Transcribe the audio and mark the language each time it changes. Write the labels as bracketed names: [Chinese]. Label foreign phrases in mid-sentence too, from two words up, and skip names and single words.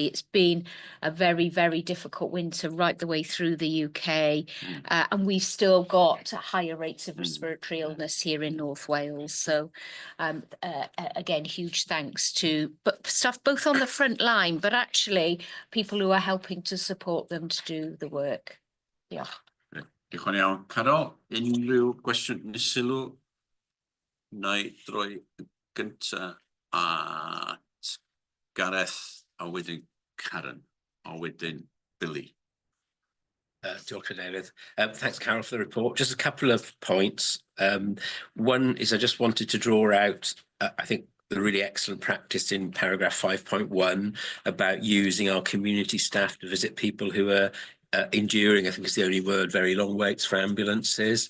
[English] It's been a very, very difficult winter right the way through the UK, and we've still got higher rates of respiratory illness here in North Wales. So again, huge thanks to staff both on the front line, but actually people who are helping to support them to do the work. Yeah. [Welsh] Diolch yn iawn. Carol, unrhyw gwestiwn neu sylw? Neu droi gynta at Gareth, a wedyn Karen, a wedyn Billy. Diolch, Cadeirydd. [English] Thanks, Carol, for the report. Just a couple of points. One is I just wanted to draw out, I think, the really excellent practice in paragraph 5.1 about using our community staff to visit people who are enduring, I think is the only word, very long waits for ambulances.